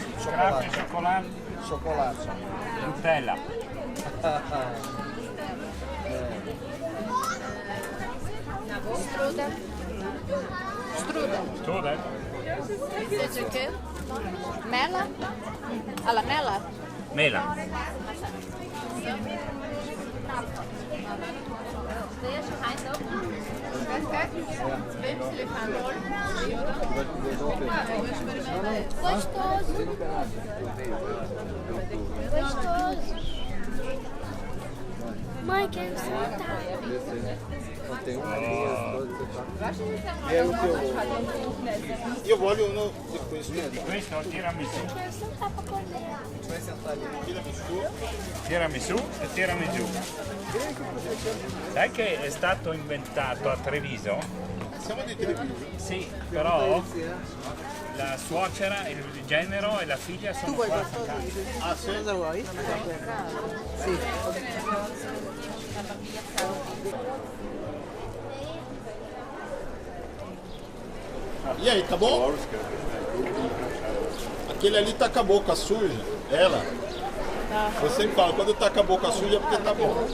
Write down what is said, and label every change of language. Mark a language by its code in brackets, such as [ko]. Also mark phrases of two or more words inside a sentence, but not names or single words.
[it] Chocolate, chocolate, Chocolate. Nutella. Strudel. Strudel. Strudel. Invece che? Mela? Alla mela? Mela. [pt] Gostoso. Gostoso. Mãe, quero sentar. Tem uma [it] Io voglio uno di questi. Questo è il tiramisù. [pt] Quero sentar pra comer. [it] Tiramisù e tiramisù. Sai che è stato inventato a Treviso? Siamo di Treviso. Sì, però la suocera, il genero e la figlia sono Tu vuoi qua. qualcosa? Ah, sì? Cosa vuoi? Sì. [pt] E aí, tá bom? Aquele ali tá com a boca suja. Ela. Eu sempre falo, quando tá com a boca suja é porque tá bom.